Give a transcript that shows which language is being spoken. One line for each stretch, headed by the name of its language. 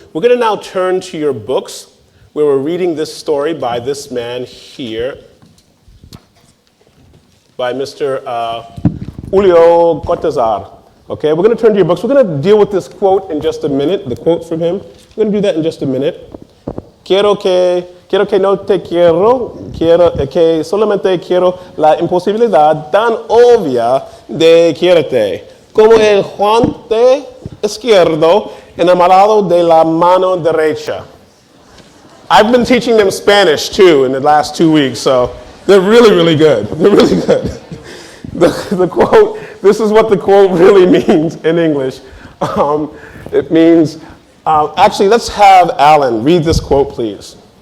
English: We're going to now turn to your books, where we're reading this story by this man here, by Mr. Julio Cortazar. Okay, we're going to turn to your books. We're going to deal with this quote in just a minute, the quote from him. We're going to do that in just a minute.
Spanish: Quiero que no te que solamente quiero la imposibilidad tan obvia de quererte, como el guante izquierdo enamorado de la mano derecha.
English: I've been teaching them Spanish too in the last 2 weeks, so they're really, really good. They're really good. The quote, this is what the quote really means in English. It means, actually, let's have Alan read this quote, please.